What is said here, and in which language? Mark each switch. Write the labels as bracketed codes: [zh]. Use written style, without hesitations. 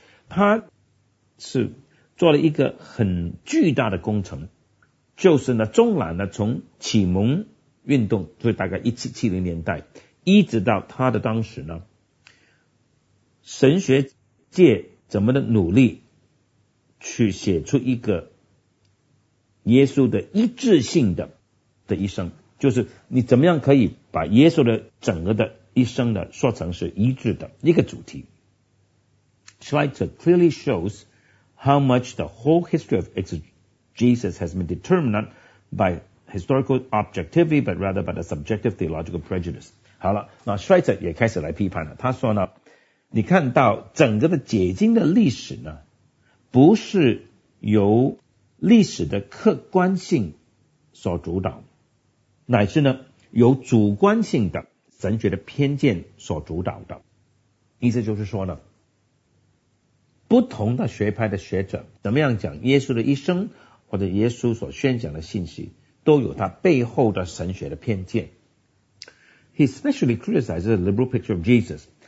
[zh] 他是做了一个很巨大的工程，就是呢纵览呢从启蒙运动，就是大概1770年代一直到他的当时呢神学界怎么的努力去写出一个耶稣的一致性的一生，就是你怎么样可以把耶稣的整个的一生的说成是一致的一个主题。 [en] Schweitzer clearly shows how much the whole history of exegesis has been determined by historical objectivity but rather by the subjective theological prejudice。 [zh] 好了，那 Schweitzer 也开始来批判了，他说呢你看到整个的解经的历史呢，不是由历史的客观性所主导，乃是呢由主观性的神学的偏见所主导的。意思就是说呢，不同的学派的学者怎么样讲耶稣的一生，或者耶稣所宣讲的信息，都有他背后的神学的偏见。 [en] He especially criticizes the liberal picture of Jesus.